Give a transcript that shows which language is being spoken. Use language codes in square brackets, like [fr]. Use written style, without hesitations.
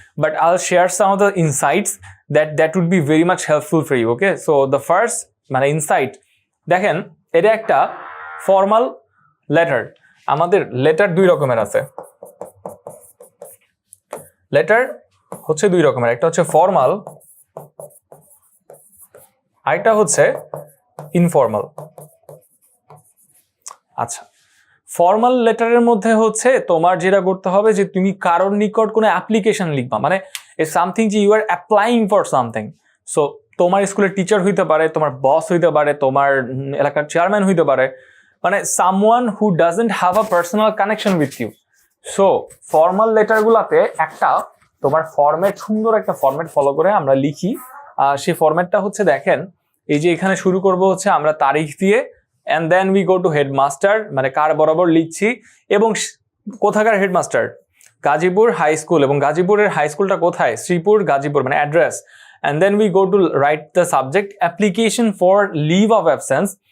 [en] But I'll share some of the insights that would be very much helpful for you, okay? So the first insight, [bn] দেখেন এটা একটা formal letter. আমাদের letter দুই রকমের আছে। Letter হচ্ছে দুই রকমের, একটা হচ্ছে ফর্মাল, আরেকটা হচ্ছে ইনফর্মাল। আচ্ছা, ফর্মাল লেটারের মধ্যে হচ্ছে তোমার যেটা করতে হবে যে তুমি কারোর নিকট কোনো অ্যাপ্লিকেশন লিখবা, মানে সামথিং যে [en] You are applying for something. [bn] So তোমার স্কুলের টিচার হইতে পারে, তোমার বস হইতে পারে, তোমার এলাকার চেয়ারম্যান হইতে পারে, মানে [en] Someone who doesn't have a personal connection with you. [bn] So formal লেটারগুলোতে একটা তোমার ফরম্যাট, সুন্দর একটা ফরম্যাট ফলো করে আমরা লিখি। সেই ফরম্যাটটা হচ্ছে দেখেন, এই যে এখানে শুরু করব হচ্ছে আমরা তারিখ দিয়ে, [en] and then we go to headmaster, [bn] মানে কার বরাবর লিখছি এবং কোথাকার হেডমাস্টার, গাজীপুর হাই স্কুল, এবং গাজীপুরের হাই স্কুলটা কোথায়? শ্রীপুর গাজীপুর, মানে address. [en] and then we go to write the subject, application for leave of absence।